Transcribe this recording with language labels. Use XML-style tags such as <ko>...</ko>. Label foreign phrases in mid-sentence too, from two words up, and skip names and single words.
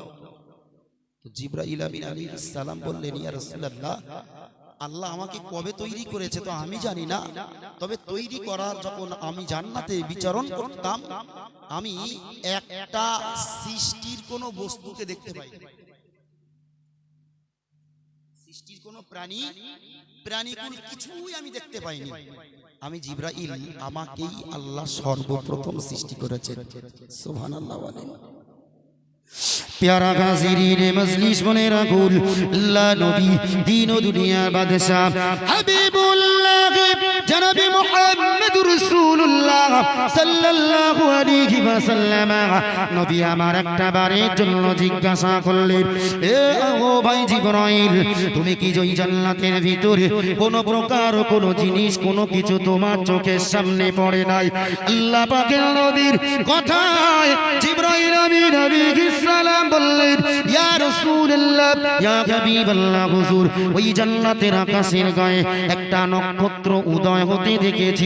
<bn>জিবরাইল আমিন</bn> <ar>عليه السلام</ar> <bn>বললেন,</bn> <ar>يا رسول الله,</ar> <bn>আল্লাহ আমাকে কবে তৈরি করেছে তো আমি জানি না, তবে তৈরি করার যখন আমি জান্নাতে বিচরণ করতাম, আমি একটা সৃষ্টির কোন বস্তুকে দেখতে পাই, সৃষ্টির কোন প্রাণীকুল কিছুই আমি দেখতে পাইনি। আমি জিবরাইল, আমাকেই আল্লাহ সর্বপ্রথম সৃষ্টি করেছেন। সুবহানাল্লাহ বলেন।</bn> <ur>پیارا گازرین مجلس بنے رخول اللہ نبی دین و دنیا بادشاہ حبیب اللہ جناب محمد رسول اللہ صلی اللہ علیہ وسلم نبی</ur> <bn>আমার একটা বারের জন্য জিজ্ঞাসা করলেন, এ ও ভাই জিবরাইল, তুমি কি ওই জান্নাতের ভিতরে কোন প্রকার কোন জিনিস কোন কিছু তোমার চোখের সামনে পড়ে নাই? আল্লাহ পাকের নবীর কথায় জিবরাইল আমিন</bn> <ar>عليه السلام</ar> <bn>বললেন,</bn> <ar>يا رسول الله، يا حبيب الله,</ar> <bn>হুজুর, ওই জান্নাতের আকাশের গায়ে একটা নক্ষত্র উদয় হতে দেখেছি।</bn>